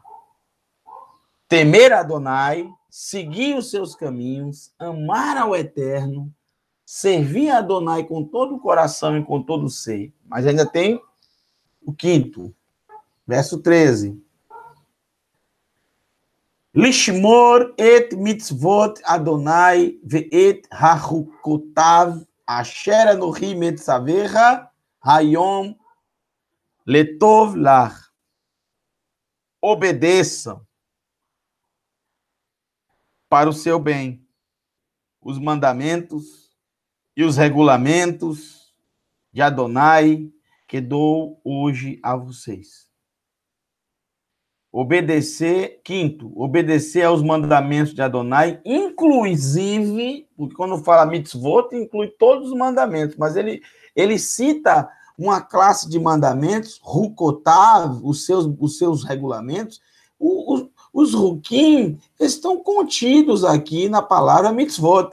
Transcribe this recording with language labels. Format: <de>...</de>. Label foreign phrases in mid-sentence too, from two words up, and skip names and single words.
<pt>Temer a Adonai, seguir os seus caminhos, amar ao Eterno, servir a Adonai com todo o coração e com todo o ser. Mas ainda tem o quinto, verso 13.</pt> <he>לשמור את מצוות ה' ואת החוקותיו אשר אנוכי מצווך היום לטוב לך.</he> <pt>Obedeçam para o seu bem os mandamentos e os regulamentos de Adonai que dou hoje a vocês. Obedecer, quinto, obedecer aos mandamentos de Adonai, inclusive, porque quando fala mitzvot, inclui todos os mandamentos, mas ele cita uma classe de mandamentos, Hukotav, os seus regulamentos, os Hukim estão contidos aqui na palavra mitzvot.</pt>